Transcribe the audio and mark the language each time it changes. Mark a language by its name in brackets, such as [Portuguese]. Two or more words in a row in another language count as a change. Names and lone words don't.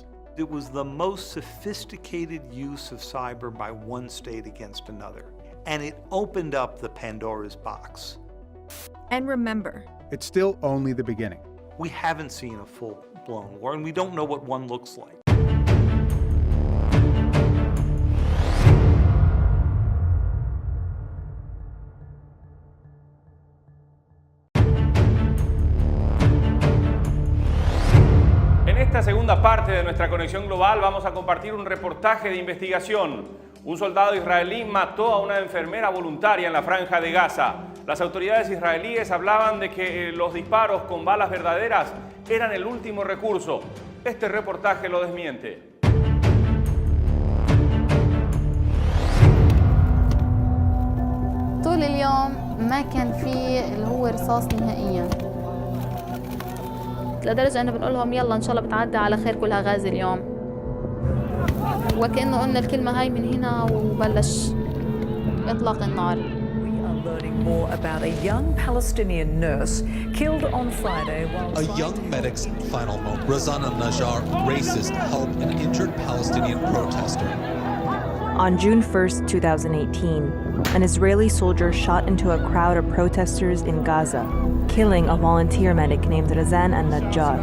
[English] It was the most sophisticated use of cyber by one state against another. And it opened up the Pandora's box. And remember, it's still only the beginning. We haven't seen a full-blown war, and we don't know what one looks like. [Spanish] En esta segunda parte de nuestra Conexión Global vamos a compartir un reportaje de investigación. Un soldado israelí mató a una enfermera voluntaria en la Franja de Gaza. Las autoridades israelíes hablaban de que los disparos con balas verdaderas eran el último recurso. Este reportaje lo desmiente. [Arabic] طول اليوم ما كان في اللي هو رصاص نهائيا. لدرجة أنه بنقول لهم يلا إن شاء الله بتعدي على خير كلها غازي اليوم. وكأنه قلنا الكلمة هاي من هنا وبلش إطلاق النار. [English] We are learning more about a young Palestinian nurse killed on Friday while a young medic's final moment. Razan al-Najjar races to help an injured Palestinian protester. On June 1st, 2018, an Israeli soldier shot into a crowd of protesters in Gaza, killing a volunteer medic named Razan al-Najjar.